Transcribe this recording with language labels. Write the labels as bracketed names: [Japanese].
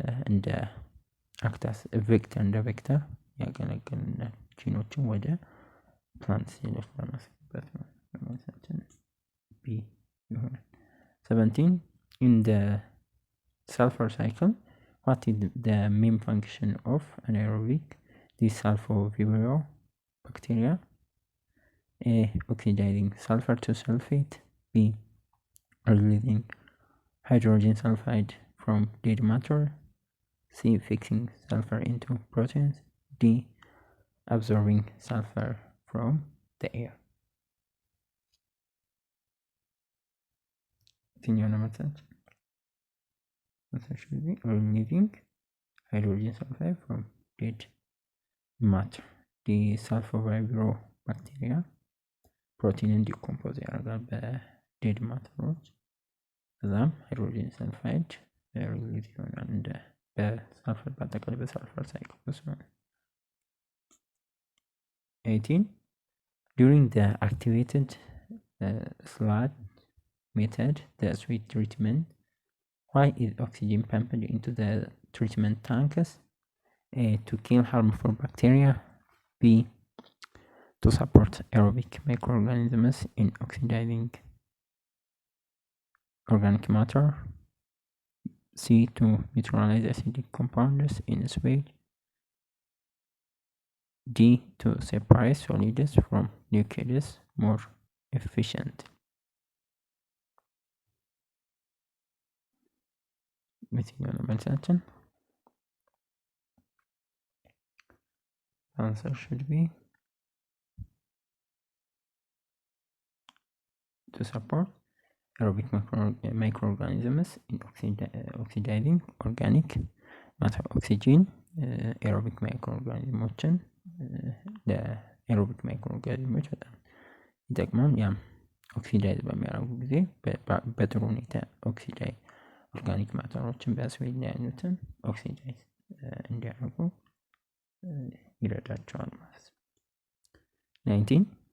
[Amharic] እንደ አክታስ ቬክተር እንደ ቬክተር ያገለግልናል ጂኖችን ወደ ፕላንት ሴሎች ለማስገባት ነው። ለማሳችን ቢ ይሆናል። 17 [English] In the sulfur cycle, what is the main function of anaerobic desulfovibrio bacteria? A. Oxidizing sulfur to sulfate. B. Releasing hydrogen sulfide from dead matter. C. Fixing sulfur into proteins. D. Absorbing sulfur from the air. Essentially removing hydrogen sulfide from dead matter. The sulfovibrio bacteria [Amharic] ፕሮቲንን ዲኮምፖዝ ያደርጋል በዴድ ማተሮች። ከዛም ሃይድሮጂን ሰልፋይድ ሪሊዝ ይሆናል እንደ በሳልፈር በአጠቃላይ በሳልፈር ሳይክል ውስጥ ነው። 18 [English] during the activated sludge method, the sweet treatment, why is oxygen pumped into the treatment tanks? A, to kill harmful bacteria. B, to support aerobic microorganisms in oxidizing organic matter. C, to neutralize acidic compounds in sewage. D, to separate solids from liquids more efficiently. [Amharic] የትኛው ነው መልሳችን? [English] Answer should be to support aerobic microorganisms in oxidizing organic matter. [Amharic] ኦክሲጂን ኤሮቢክ ማይክሮኦርጋኒዝሞችን ለኤሮቢክ ማይክሮኦርጋኒዝሞች በጣም ይጠቅማል። ያም ኦክሲዳይዝ በሚያደርጉ ጊዜ በጥሩ ሁኔታ ኦክሲዳይዝ ኦርጋኒክ ማተሮችን በስዌል ላይ ያሉትን ኦክሲዳይዝ እንዲያደርጉ ይረዳቸዋል ማለት ነው። 19